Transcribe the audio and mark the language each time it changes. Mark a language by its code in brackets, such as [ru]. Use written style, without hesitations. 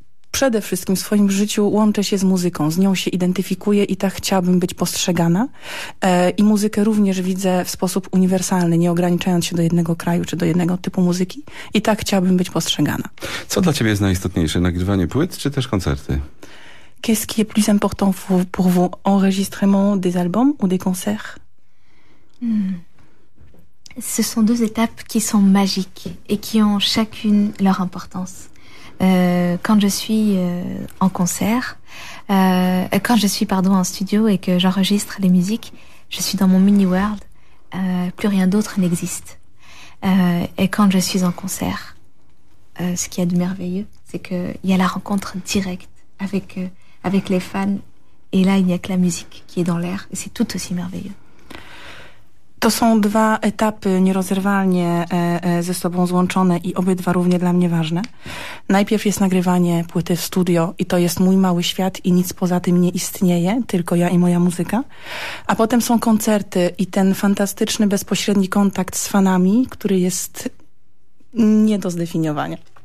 [pl] Przede wszystkim w swoim życiu łączę się z muzyką, z nią się identyfikuję i tak chciałabym być postrzegana. I muzykę również widzę w sposób uniwersalny, nie ograniczając się do jednego kraju czy do jednego typu muzyki. I tak chciałabym być postrzegana. Co dla ciebie jest najistotniejsze, nagrywanie płyt czy też koncerty? [fr] Qu'est-ce qui est plus important pour vous, enregistrement des albums ou des concerts? Ce sont deux étapes qui sont magiques et qui ont chacune leur importance. Quand je suis en concert, quand je suis pardon en studio et que j'enregistre les musiques, je suis dans mon mini world. Plus rien d'autre n'existe. Et quand je suis en concert, ce qu'il y a de merveilleux, c'est que il y a la rencontre directe avec les fans. Et là, il n'y a que la musique qui est dans l'air. Et c'est tout aussi merveilleux. [pl] To są dwa etapy nierozerwalnie ze sobą złączone i obydwa równie dla mnie ważne. Najpierw jest nagrywanie płyty w studio i to jest mój mały świat i nic poza tym nie istnieje, tylko ja i moja muzyka. A potem są koncerty i ten fantastyczny, bezpośredni kontakt z fanami, który jest nie do zdefiniowania.